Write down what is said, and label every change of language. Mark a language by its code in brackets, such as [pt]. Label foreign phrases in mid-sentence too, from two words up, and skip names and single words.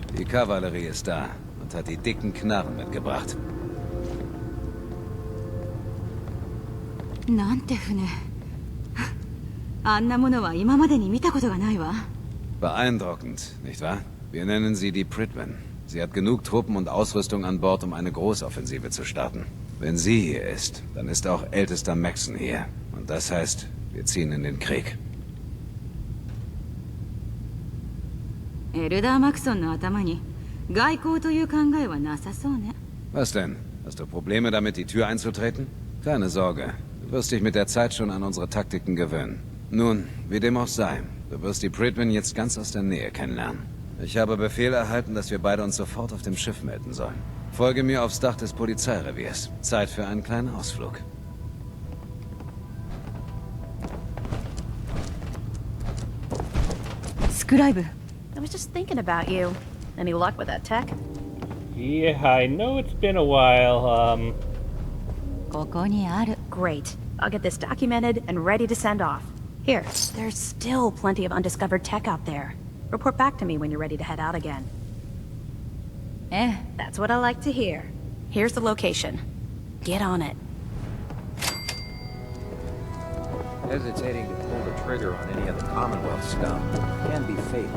[de] Die Kavallerie ist da und hat die dicken Knarren mitgebracht. [ja] なんて船。あんなものは今までに見たことがないわ。 [de] Beeindruckend, nicht wahr? Wir nennen sie die Pridwin. Sie hat genug Truppen und Ausrüstung an Bord, um eine Großoffensive zu starten. Wenn sie hier ist, dann ist auch ältester Maxon hier. Und das heißt, wir ziehen in den Krieg. [ja] エルダー・マクソンの頭に外交という考えはなさそうね。 [de] Was denn? Hast du Probleme damit, die Tür einzutreten? Keine Sorge. Du wirst dich mit der Zeit schon an unsere Taktiken gewöhnen. Nun, wie dem auch sei, du wirst die Pridwin jetzt ganz aus der Nähe kennenlernen. Ich habe Befehl erhalten, dass wir beide uns sofort auf dem Schiff melden sollen. Folge mir aufs Dach des Polizeireviers. Zeit für einen kleinen Ausflug. [en] Scribe. I was just thinking about you. Any luck with that tech? Yeah, I know it's been a while, [ja] ここにある。 [en] Great. I'll get this documented and ready to send off. Here, there's still plenty of undiscovered tech out there. Report back to me when you're ready to head out again. That's what I like to hear. Here's the location. Get on it. Hesitating to pull the trigger on any of the Commonwealth scum can be fatal.